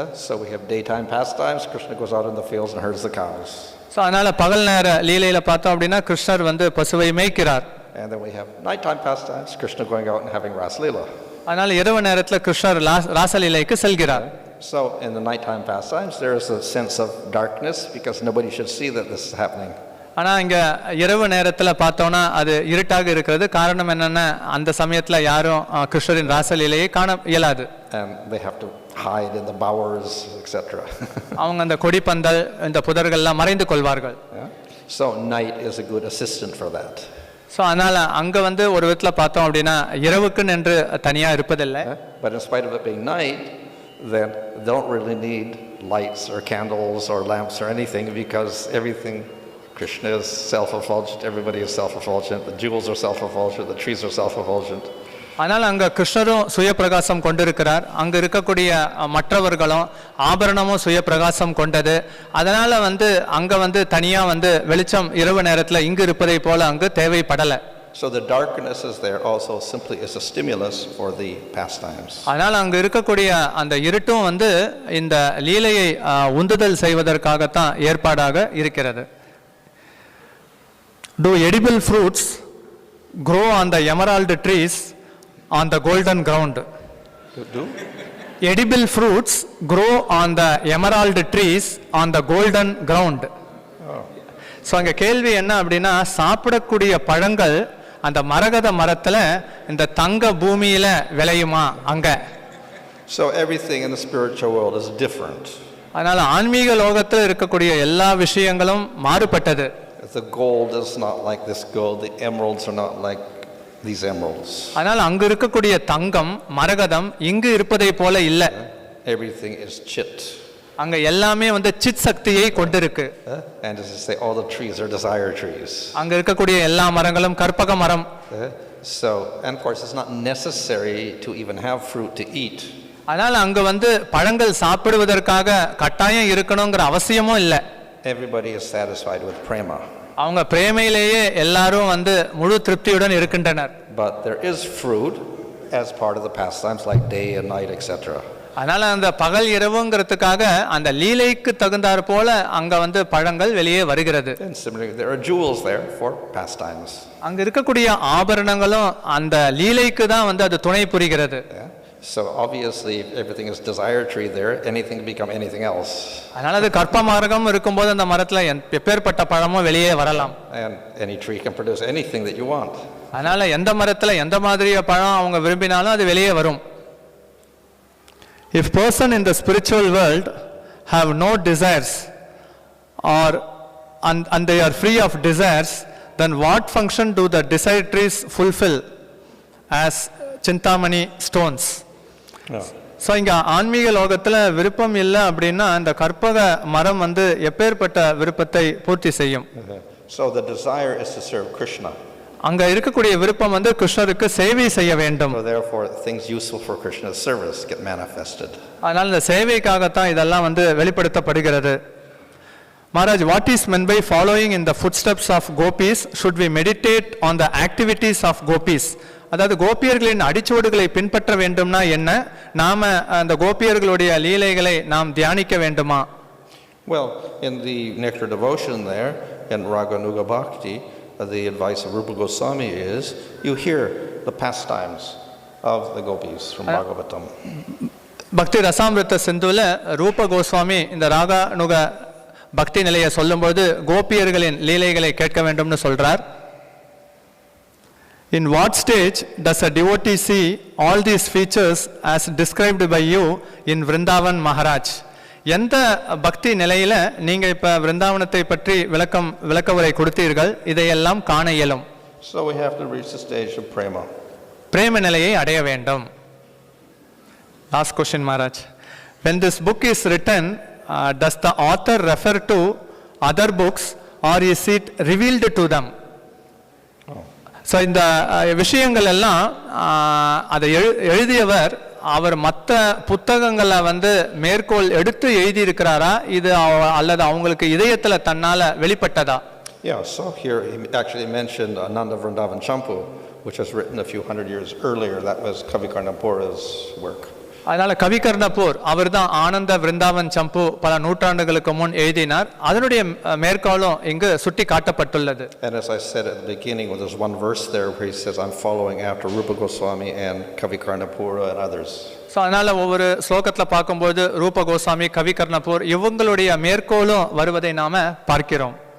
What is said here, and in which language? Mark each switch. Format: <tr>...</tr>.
<en>So we have daytime pastimes, Krishna goes out in the fields and herds the cows.</en> <ta>So அதனால பகல் நேர லீலையில பார்த்தோம் அப்படின்னா கிருஷ்ணர் வந்து பசுவை மேய்க்கிறார்.</ta> <en>And then we have nighttime pastimes, Krishna going out and having Ras Leela.</en> <ta>அதனால இரவு நேரத்தில் கிருஷ்ணர் ராசலீலைக்கு செல்கிறார்.</ta> <en>So in the nighttime pastimes there is a sense of darkness because nobody should see that this is happening.</en> <ta>ஆனால் இங்கே இரவு நேரத்தில் பார்த்தோன்னா அது இருட்டாக இருக்கிறது. காரணம் என்னென்னா அந்த சமயத்தில் யாரும் கிருஷ்ணரின் ராசலீலையை காண இயலாது.</ta> <en>And they have to hide in the bowers, etc.</en> <ta>அவங்க அந்த கொடிப்பந்தல் இந்த புதர்கள்லாம் மறைந்து கொள்வார்கள்.</ta> <en>Yeah? So night is a good assistant for that.</en> <ta>So அதனால் அங்கே வந்து ஒரு விதத்தில் பார்த்தோம் அப்படின்னா இரவுக்குன்னு என்று தனியாக இருப்பதில்லை.</ta> <en>But in spite of it being night, then they don't really need lights or candles or lamps or anything, because everything, Krishna is self-effulgent, everybody is self-effulgent, the jewels are self-effulgent, the trees are self-effulgent.</en> <ta>ஆனால் அங்கே கிருஷ்ணரும் சுய பிரகாசம் கொண்டிருக்கிறார், அங்கே இருக்கக்கூடிய மற்றவர்களும் ஆபரணமும் சுய பிரகாசம் கொண்டது. அதனால் வந்து அங்கே வந்து தனியாக வந்து வெளிச்சம் இரவு நேரத்தில் இங்கு இருப்பதை போல அங்கு தேவைப்படலை.</ta> <en>So the darkness is there also simply as a stimulus for the pastimes.</en> <ta>அதனால் அங்கே இருக்கக்கூடிய அந்த இருட்டும் வந்து இந்த லீலையை உந்துதல் செய்வதற்காகத்தான் ஏற்பாடாக இருக்கிறது.</ta> <en>Do edible fruits grow on the emerald trees on the golden ground? Do? Edible fruits grow on the emerald trees on the golden ground.</en> <ta>So அங்கே கேள்வி என்ன அப்படின்னா, சாப்பிடக்கூடிய பழங்கள் அந்த மரகத மரத்தில் இந்த தங்க பூமியில் விளையுமா அங்கே?</ta> <en>So everything in the spiritual world is different.</en> <ta>அதனால் ஆன்மீக லோகத்தில் இருக்கக்கூடிய எல்லா விஷயங்களும் மாறுபட்டது.</ta> <en>The gold is not like this gold, the emeralds are not like these emeralds.</en> <ta>ஆனால் அங்கு இருக்கக்கூடிய தங்கம் மரகதம் இங்கு இருப்பதை போல இல்லை.</ta> <en>Everything is chit.</en> <ta>அங்க எல்லாமே வந்து சித் சக்தியை கொண்டிருக்கு.</ta> <en>And as I say, all the trees are desire trees.</en> <ta>அங்க இருக்கக்கூடிய எல்லா மரங்களும் கற்பக மரம்.</ta> <en>So, and of course it's not necessary to even have fruit to eat.</en> <ta>அதனால அங்க வந்து பழங்கள் சாப்பிடுவதற்காக கட்டாயம் இருக்கணும்ங்கற அவசியமும் இல்லை.</ta> <en>Everybody is satisfied with prema.</en> <ta>அவங்க பிரேமையிலேயே எல்லாரும் வந்து முழு திருப்தியுடன் இருக்கின்றனர்.</ta> <en>But there is fruit as part of the pastimes like day and night, etc.</en> <ta>அதனால அந்த பகல் இரவுங்கிறதுக்காக அந்த லீலைக்கு தகுந்தாற் போல அங்க வந்து பழங்கள் வெளியே வருகிறது.</ta> <en>And similarly there are jewels there for pastimes.</en> <ta>அங்க இருக்கக்கூடிய ஆபரணங்களும் அந்த லீலைக்கு தான் வந்து அது துணை புரிகிறது.</ta> <en>So obviously if everything is desire tree there, anything can become anything else.</en> <ta>அதனால அது கற்ப மார்க்கம் இருக்கும்போது அந்த மரத்துல எப்பேற்பட்ட பழமும் வெளியே வரலாம்.</ta> <en>And any tree can produce anything that you want.</en> <ta>அதனால எந்த மரத்துல எந்த மாதிரியான பழம் அவங்க விரும்பினாலும் அது வெளியே வரும்.</ta> <en>If person in the spiritual world have no desires or and they are free of desires, then what function do the desire trees fulfill as Chintamani stones?</en> <ta>So இங்கே ஆன்மீக லோகத்தில் விருப்பம் இல்லை அப்படின்னா அந்த கற்பக மரம் வந்து எப்பேற்பட்ட விருப்பத்தை பூர்த்தி செய்யும்?</ta> <en>So the desire is to serve Krishna.</en> <ta>அங்க இருக்கக்கூடிய விருப்பம் வந்து கிருஷ்ணருக்கு சேவை செய்ய வேண்டும்.</ta> <en>So therefore things useful for Krishna's service get manifested.</en> <ta>அதனால இந்த சேவைக்காகத்தான் இதெல்லாம் வந்து வெளிப்படுத்தப்படுகிறது.</ta> <en>Maharaj, what is meant by following in the footsteps of gopis? Should we meditate on the activities of gopis?</en> <ta>அதாவது கோபியர்களின் அடிச்சுவடுகளை பின்பற்ற வேண்டும்னா என்ன? நாம அந்த கோபியர்களுடைய லீலைகளை நாம் தியானிக்க வேண்டுமா?</ta> <en>Well, in the Nectar devotion there in Raga Nuga Bhakti, the advice of Rupa Goswami is you hear the pastimes of the gopis from Bhagavatam.</en> <ta>பக்தி ரசாமிருத்த சிந்துல ரூப கோஸ்வாமி இந்த ராகா நுக பக்தி நிலையை சொல்லும்போது கோபியர்களின் லீலைகளை கேட்க வேண்டும்னு சொல்றார்.</ta> <en>In what stage does a devotee see all these features as described by you in Vrindavan Maharaj?</en> <ta>எந்த பக்தி நிலையில நீங்க இப்ப விருந்தாவனத்தை பற்றி விளக்கவுரை கொடுத்தீர்கள், இதையெல்லாம் காண இயலும்?</ta> <en>So we have to reach the stage of prema.</en> <ta>பிரேம நிலையை அடைய வேண்டும்.</ta> <en>Last question, Maharaj. When this book is written, does the author refer to other books or is it revealed to them?</en> <ta>So இந்த விஷயங்கள் எல்லாம் அதை எழுதியவர் அவர் மற்ற புத்தகங்களை வந்து மேற்கோள் எடுத்து எழுதியிருக்கிறாரா, இது அல்லது அவங்களுக்கு இதயத்தில் தன்னால வெளிப்பட்டதா?</ta> <en>Yeah, so here he actually mentioned Ananda Vrindavan Champu, which was written a few hundred years earlier. That was Kavikarnapura's work.</en> <ta>அதனால கவிகர்ணபூர் அவர் தான் ஆனந்த விருந்தாவன் சம்பு பல நூற்றாண்டுகளுக்கு முன் எழுதினார். அதனுடைய மேற்கோளும் இங்கு சுட்டி காட்டப்பட்டுள்ளது. And as I said at the beginning, well, there's one verse there where he says, I'm following after Rupa Goswami and Kavikarnapura and others. So அதனால ஒவ்வொரு ஸ்லோகத்தில் பார்க்கும்போது ரூப கோஸ்வாமி, கவிகர்ணபூர் இவங்களுடைய மேற்கோளும் வருவதை நாம பார்க்கிறோம்.</ta>